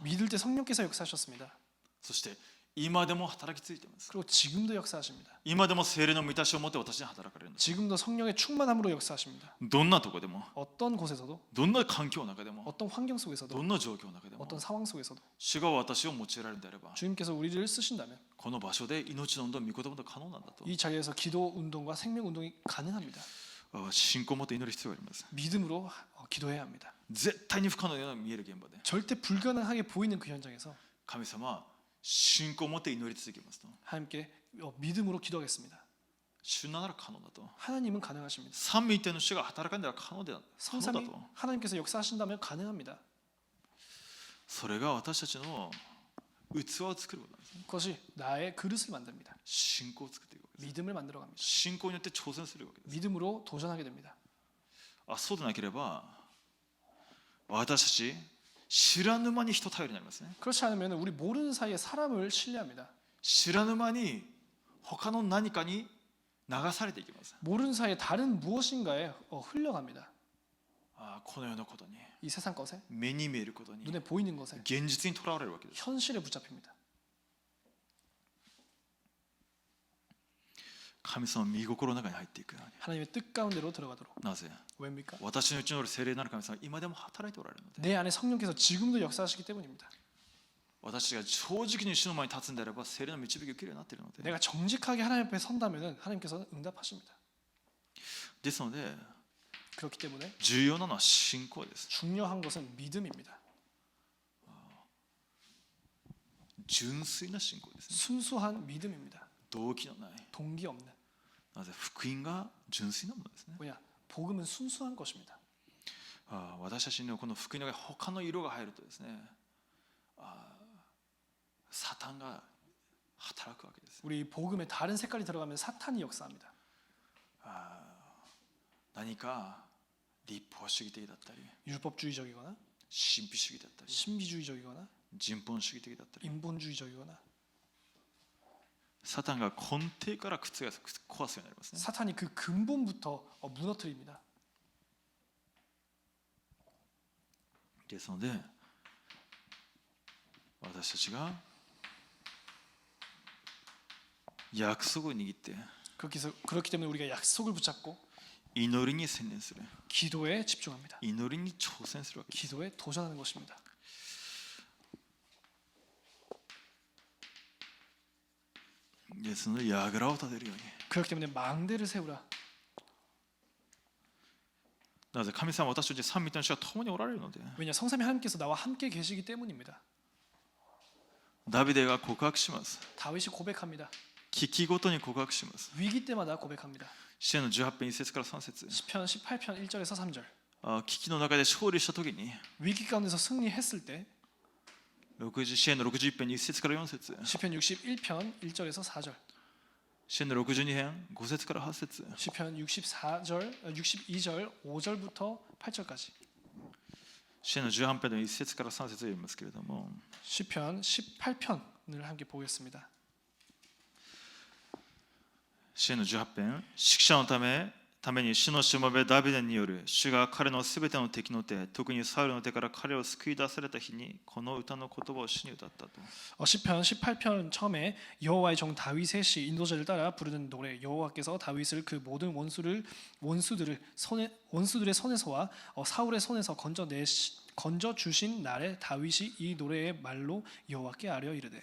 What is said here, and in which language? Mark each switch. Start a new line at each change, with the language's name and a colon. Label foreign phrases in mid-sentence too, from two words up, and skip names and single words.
Korean: 믿을 때 성령께서 역사하셨습니다.
Japanese: そして今でも働き続いています。
Korean: 그리고 지금도 역사하십니다.
Japanese: 今でも聖霊の満たしを持って私に働かれるんです。
Korean: 지금도 성령의 충만함으로 역사하십니다.
Japanese: どんなとこでも、
Korean: 어떤 곳에서도
Japanese: どんな環境の中でも、
Korean: 어떤 환경 속에서도
Japanese: どんな状況の中でも、
Korean: 어떤 상황 속에서도
Japanese: 主が私を用いられるのであれば、
Korean: 주님께서 우리를 쓰신다면
Japanese: この場所で命の運動、御言葉と可能なんだと。
Korean: 이 자리에서 기도 운동과 생명 운동이 가능합니다.
Japanese: 信仰を持って祈る必要があります。
Korean: 믿음으로 기도해야 합니다.
Japanese: 絶対に不可能なような見える現場で、
Korean: 절대 불가능하게 보이는 그 현장에서
Japanese: 神様は信仰を持って祈り続けますと。
Korean: 하나님께 믿음으로 기도하겠습니다.
Japanese: 主なら可能だと。
Korean: 하나님은 가능하십니다.
Japanese: 三位一体の主が働かんでは可能だ
Korean: 성삼위
Japanese: と。
Korean: 하나님께서 역사하신다면 가능합니다.
Japanese: それが私たちの器を作ることなんですね。
Korean: 그것이 나의 그릇을 만듭니다.
Japanese: 信仰を作っていくわけです。
Korean: 믿음을 만들어 갑니다.
Japanese: 信仰によって挑戦するわけです。
Korean: 믿음으로 도전하게 됩니다.
Japanese: そうでなければ私たち知らぬ間に人頼りになりますね。
Korean: 그렇지 않으면 우리 모르는 사이에 사람을 신뢰합니다.
Japanese: 知らぬ間に他の何かに流されていきます。
Korean: 모르는 사이에 다른 무엇인가에 흘러갑니다.
Japanese: この世のことに、
Korean: 이 세상 것에
Japanese: 目に見えることに、
Korean: 눈에 보이는 것에
Japanese: 現実にとらわれるわけです。
Korean: 현실에 붙잡힙니다.
Japanese: 神様の御心の中に入っていくように。
Korean: 하나님의 뜻 가운데로 들어가도록.
Japanese: なぜ
Korean: 왜입니까?
Japanese: 私のうちにおる聖霊なる神様は今でも働いておられるので、
Korean: 내 안에 성령께서 지금도 역사하시기 때문입니다.
Japanese: 私が正直に主の前に立つんであれば聖霊の導きを受けるようになっているので、
Korean: 내가 정직하게 하나님 앞에 선다면 하나님께서는 응답하십니다.
Japanese: ですので
Korean: 그렇기 때문에
Japanese: 重要なのは信仰です。
Korean: 중요한 것은 믿음입니다.
Japanese: 純粋な信仰ですね。
Korean: 순수한 믿음입니다.
Japanese: 動機のない。
Korean: 동기 없는.
Japanese: なぜ福音が純粋なものですね。
Korean: 뭐냐? 복음은 순수한 것입니다.
Japanese: 私たちにはこの福音が他の色が入るとですね、サタンが働くわけです。
Korean: 우리 복음에 다른 색깔이 들어가면 사탄이 역사합니다.
Japanese: 何か立法主義的だったり、
Korean: 율법주의적이거나
Japanese: 神秘主義だったり、
Korean: 신비주의적이거나
Japanese: 人本主義的だったり、
Korean: 인본주의적이거나
Japanese: サタンが根底から覆す、壊すようになりますね。
Korean: 사탄이 그 근본부터 무너뜨립니다.
Japanese: ですので、私たちが約束を握って
Korean: 그렇기 때문에 우리가 약속을 붙잡고
Japanese: 祈りに専念する、
Korean: 기도에 집중합니다.
Japanese: 祈りに挑戦するわけです。
Korean: 기도에 도전하는 것입니다.
Japanese: ですので、櫓を立てるように。
Korean: 그렇기 때문에 망대를 세우라.
Japanese: なぜ神様は私たち三位一体の主が共におられるので、
Korean: 왜냐 성삼위 하나님께서 나와 함께 계시기 때문입니다.
Japanese: ダビデが告白します。
Korean: 다윗이 고백합니다.
Japanese: 危機ごとに告白します。
Korean: 위기 때마다 고백합니다.
Japanese: 詩篇の18編1節から3節。
Korean: 시편 18편 1절에서 3절.
Japanese: 危機の中で勝利したときに、
Korean: 위기 가운데서 승리했을 때
Japanese: 詩篇の61編1節から4節。
Korean: 시편 61편 1절에서 4절.
Japanese: 詩篇の62編5節から8節。
Korean: 시편 62절 5절부터 8절까지.
Japanese: 詩篇の18編の1節から3節を読みますけれども、
Korean: 시편 18편을 함께 보겠습니다.
Japanese: 詩篇の18編、指揮者のために主のしもべダビデによる主が彼のすべての敵の手、特にサウルの手から彼を救い出された日にこの歌の言葉を主に歌ったと。
Korean: 시편 18편 처음에 여호와의 정 다윗의 시 인도자를 따라 부르는 노래. 여호와께서 다윗을 그 모든 원수들의 손에서와 사울의 손에서 건져 주신 날에 다윗이 이 노래의 말로 여호와께 아뢰어 이르되.